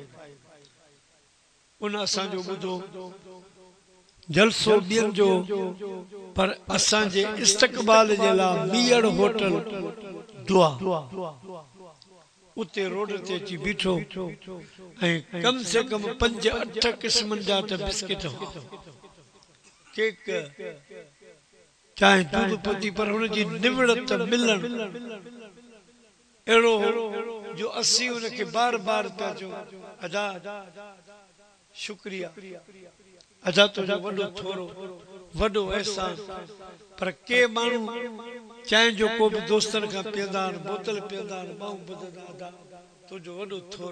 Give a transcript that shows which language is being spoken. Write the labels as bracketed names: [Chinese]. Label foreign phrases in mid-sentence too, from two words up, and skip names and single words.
[Sindhi] उन असांजो ॿुधो जलसो ॿियनि जो, पर असांजे इस्तक़बाल जे लाइ मीहड़ होटल दुआ उते रोड ते अची बीठो, ऐं कम से कम 5-8 क़िस्मनि जा त बिस्किट, केक, चाहे दूध पती, पर हुनजी निवड़त मिलण अहिड़ो जो असीं हुनखे बार बार पिया चओ अदा शुक्रिया, अदा तुंहिंजो वॾो थोरो वॾो अहसान। पर के माण्हू चांहि जो को बि दोस्तनि खां पीअंदा आहिनि, बोतल पीअंदा आहिनि, ॿाहूं ॿुधंदा, अदा तुंहिंजो वॾो थोरो।